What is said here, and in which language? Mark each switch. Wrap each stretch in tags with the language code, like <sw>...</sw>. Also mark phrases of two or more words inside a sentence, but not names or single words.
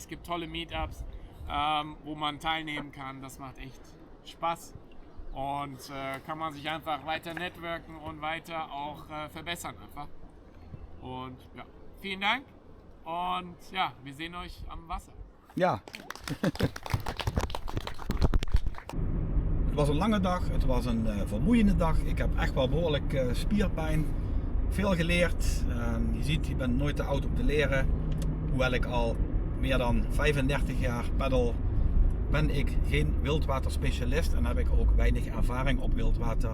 <de>Es gibt tolle Meetups, wo man teilnehmen kann. Das macht echt Spaß. Und kann man sich einfach weiter networken und weiter auch verbessern einfach. Und ja, vielen Dank. Und ja, wir sehen euch am Wasser. Ja.</de> <nl>Het was een lange dag, het was een vermoeiende dag. Ik heb echt wel behoorlijk spierpijn. Veel geleerd. Je ziet, je bent nooit te oud om te leren. Hoewel ik al meer dan 35 jaar paddel, ben ik geen wildwaterspecialist en heb ik ook weinig ervaring op wildwater.</nl>